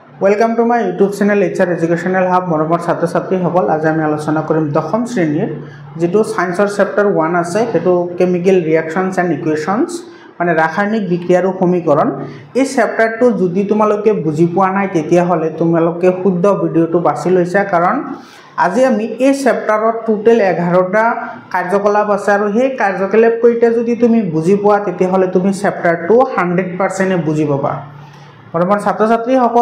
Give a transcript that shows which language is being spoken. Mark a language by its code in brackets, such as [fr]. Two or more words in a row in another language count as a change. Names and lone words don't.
[en] welcome to my YouTube channel HR Educational Hub [as] मरমৰ ছাত্ৰ ছাত্ৰীসকল আজি আমি আলোচনা কৰিম দশম শ্ৰেণীৰ যেটো সায়েন্সৰ চেপ্টাৰ 1 আছে হেতু [en] chemical reactions and equations [as] মানে ৰাসায়নিক বিক্ৰিয়া আৰু সমীকৰণ এই চেপ্টাৰটো যদি তোমালোকে বুজি পোৱা নাই তেতিয়া হলে তোমালোকে শুদ্ধ ভিডিওটো বাছি লৈছা কাৰণ আজি আমি এই চেপ্টাৰত টোটাল 11টা কাৰ্যকলাপ আছে আৰু সেই কাৰ্যকলাপ কইটা যদি তুমি বুজি পোৱা তেতিয়া হলে তুমি চেপ্টাৰটো 100% বুজি পাবা মৰমৰ ছাত্ৰ ছাত্ৰী সকল